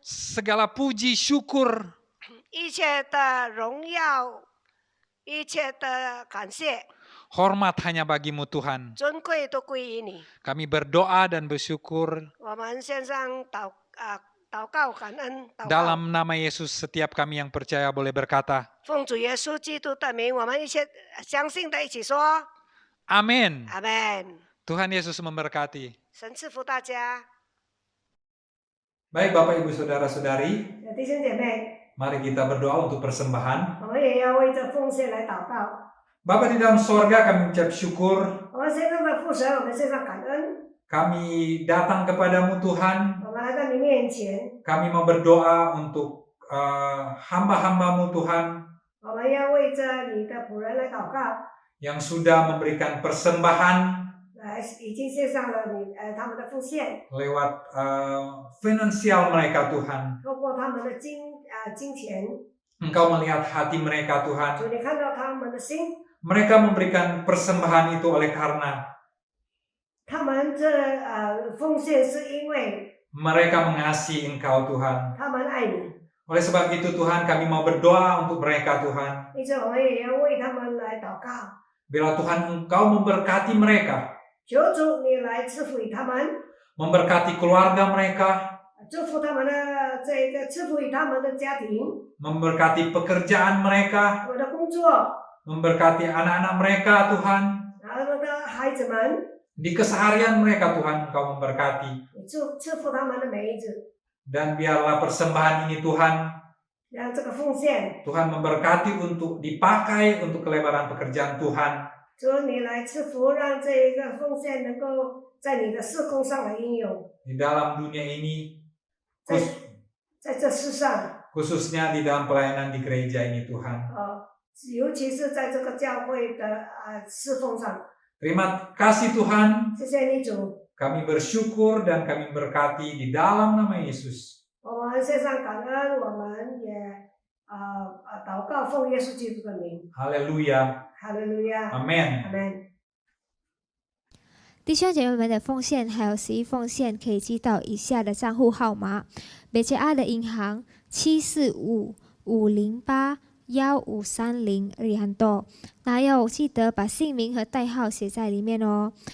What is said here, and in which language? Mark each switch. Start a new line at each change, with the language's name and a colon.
Indonesian: Segala puji syukur
Chinese: 一切的荣耀，一切的感谢，
Indonesian: hormat hanya bagi-Mu Tuhan.
Chinese: 尊贵都归于你。
Indonesian: Kami berdoa dan bersyukur
Chinese: 我们献上祷告感恩，祷告。
Indonesian: dalam nama Yesus. Setiap kami yang percaya boleh berkata
Chinese: 奉主耶稣基督的名，我们一切相信的一起说
Indonesian: Amin.
Chinese: 阿门。
Indonesian: Tuhan Yesus memberkati.
Chinese: 神赐福大家。
Indonesian: Baik Bapak Ibu Saudara-saudari,
Chinese: 弟兄姐妹，
Indonesian: mari kita berdoa untuk persembahan.
Chinese: 我们也要为这奉献来祷告。
Indonesian: Bapa di dalam sorga, kami ucap syukur.
Chinese: 我们献上的父神，我们献上感恩。
Indonesian: Kami datang kepadamu Tuhan.
Chinese: 我们来到你面前，
Indonesian: Kami mau berdoa untuk hamba-hambamu Tuhan
Chinese: 我们要为着你的仆人来祷告，
Indonesian: yang sudah memberikan persembahan
Chinese: 已经献上了他们的奉献，
Indonesian: lewat finansial mereka Tuhan.
Chinese: 透过他们的金钱，
Indonesian: Engkau melihat hati mereka Tuhan.
Chinese: 主你看到他们的心，
Indonesian: Mereka memberikan persembahan itu oleh karena
Chinese: 他们这奉献是因为
Indonesian: mereka mengasihi Engkau Tuhan.
Chinese: 他们爱你，
Indonesian: Oleh sebab itu Tuhan, kami mau berdoa untuk mereka Tuhan.
Chinese: 因此我们也要为他们来祷告。
Indonesian: Bila Tuhan Engkau memberkati mereka,
Chinese: 求主你来赐福于他们，
Indonesian: memberkati keluarga mereka,
Chinese: 祝福他们的赐福于他们的家庭，
Indonesian: memberkati pekerjaan mereka,
Chinese: 他们的工作，
Indonesian: memberkati anak-anak mereka Tuhan.
Chinese: 他们的孩子们，
Indonesian: Di keseharian mereka Tuhan Engkau memberkati.
Chinese: 赐福他们的每一日，
Indonesian: Dan biarlah persembahan ini Tuhan,
Chinese: 让这个奉献，
Indonesian: Tuhan memberkati untuk dipakai untuk kelebaran pekerjaan Tuhan.
Chinese: 主你来赐福，让这一个奉献能够在你的事工上来应用，
Indonesian: Di dalam dunia ini,
Chinese: 在这世上，
Indonesian: khususnya di dalam pelayanan di gereja ini Tuhan.
Chinese: 尤其是在这个教会的侍奉上。
Indonesian: Terima kasih Tuhan,
Chinese: 谢谢你主，
Indonesian: kami bersyukur dan kami berkati di dalam nama Yesus.
Chinese: 我们献上感恩，我们也祷告奉耶稣基督的名，
Indonesian: Haleluya.
Chinese: 哈利路亚，
Indonesian: Amin.
Chinese: 阿门。弟兄姐妹们的奉献还有11奉献可以寄到以下的账户号码：北捷阿的银行745-508-1530日韩多，那要记得把姓名和代号写在里面哦。